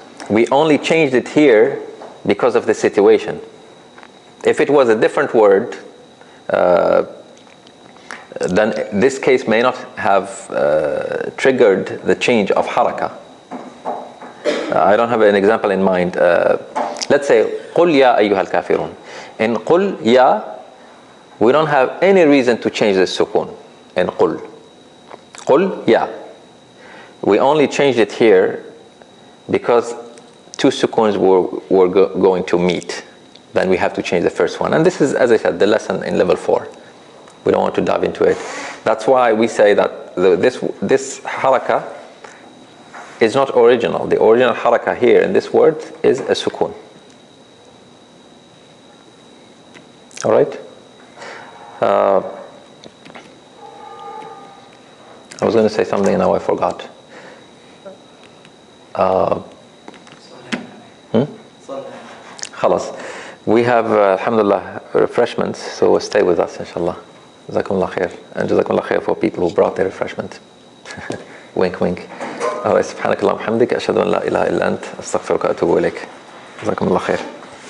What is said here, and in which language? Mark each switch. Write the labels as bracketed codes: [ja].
[en] We only changed it here because of the situation. If it was a different word, then this case may not have triggered the change of haraka. I don't have an example in mind. Let's say [ar] قُلْ يَا أَيُّهَا الْكَافِرُونَ. [en] In [ar] قُلْ يَا, [en] we don't have any reason to change the sukoon in قُلْ. [ar] قُلْ يَا. [en] We only changed it here because two sukoons were going to meet. Then we have to change the first one. And this is, as I said, the lesson in level 4. We don't want to dive into it. That's why we say that this haraka is not original. The original haraka here in this word is a sukoon. All right? I was going to say something, now I forgot. [ar] خلاص. [en] We have, alhamdulillah, refreshments, so stay with us, inshallah. Jazakumullah khair. And Jazakumullah khair for people who brought their refreshment. Wink, wink. [ar] سبحانك اللهم وبحمدك أشهد أن لا إله إلا أنت أستغفرك وأتوب إليك. جزاكم الله خير.